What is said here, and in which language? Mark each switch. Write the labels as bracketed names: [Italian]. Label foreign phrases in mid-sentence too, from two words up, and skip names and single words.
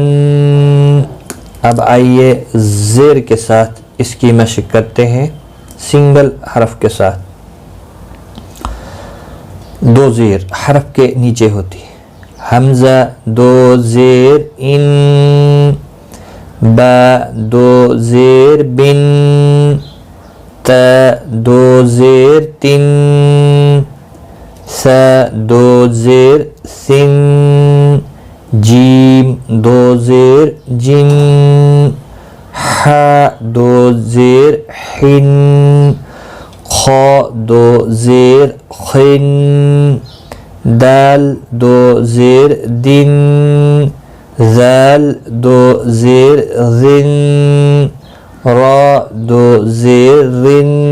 [Urdu] اب آئیے زیر کے ساتھ اس کی مشق کرتے ہیں، سنگل حرف کے ساتھ۔ 2 زیر حرف کے نیچے ہوتی ہے۔ حمزہ 2 زیر ان، با 2 زیر بن، تا 2 زیر تن، ث دو زیر سن جیم دو زیر جن ح دو زیر حن خ دو زیر خن دال دو زیر دن ذال دو زیر ذن را دو زیر رن